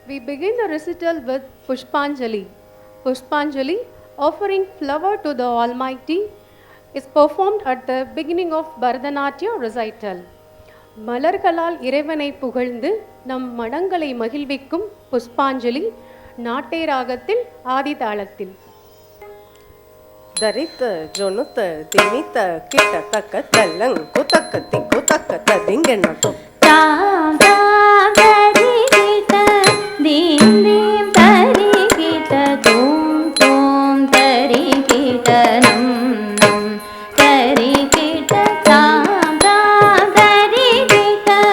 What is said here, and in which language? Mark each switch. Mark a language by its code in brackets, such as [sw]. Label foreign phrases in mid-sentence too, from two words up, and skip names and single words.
[en] We begin the recital with Pushpanjali. Pushpanjali, offering flower to the Almighty, is performed at the beginning of Bharatanatyam recital. [ta] மலர்களால் இறைவனை புகழ்ந்து நம் மனங்களை மகிழ்விக்கும் புஷ்பாஞ்சலி நாட்டை ராகத்தில் ஆதி தாளத்தில். ದರಿತ ಜೊನುತ ತಿಮಿತ ಕಿಟ ತಕ್ಕ ತಲ್ಲಂಗ್ ಕುತಕ್ಕ ತಿಕ್ಕು ತಕ್ಕ ತದಿಂಗೆಣ್ಣ தாம் தாம் தரி கிட்ட தீம் தீம் தரி கிட்ட தூம் தூம் தரி கிட்ட நம் நம் தரி கிட்ட தாம் தாம் தரி கிட்ட